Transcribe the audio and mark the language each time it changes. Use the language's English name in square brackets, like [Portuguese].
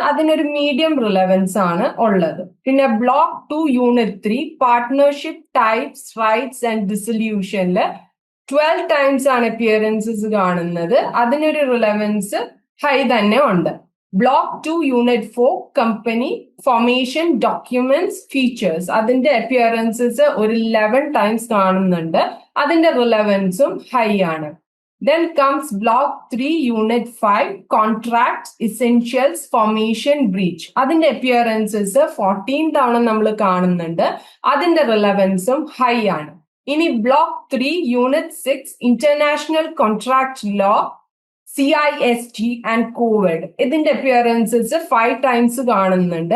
[Malayalam] അതിനൊരു medium relevance ആണ് ഉള്ളത്. പിന്നെ block 2 unit 3 partnership, types, rights and ഡിസൊല്യൂഷനില് 12 times ആണ് അപ്പിയറൻസസ് കാണുന്നത്. അതിനൊരു റിലവൻസ് ഹൈ തന്നെ ഉണ്ട്. Block 2 unit 4 company formation, documents, features, അതിന്റെ അപ്പിയറൻസസ് ഒരു 11 ടൈംസ് കാണുന്നുണ്ട്. അതിന്റെ റിലവൻസും ഹൈ ആണ്. [English] Then comes block 3 unit 5 contracts, essentials, formation, breach. [Malayalam] അതിന്റെ അപ്പിയറൻസസ് 14 തവണ നമ്മൾ കാണുന്നുണ്ട്. അതിന്റെ റിലവൻസും ഹൈ ആണ്. ഇനി block 3 unit 6 international contract law, CISG and Covid. ഇതിന്റെ അപ്പിയറൻസസ് 5 ടൈംസ് കാണുന്നുണ്ട്.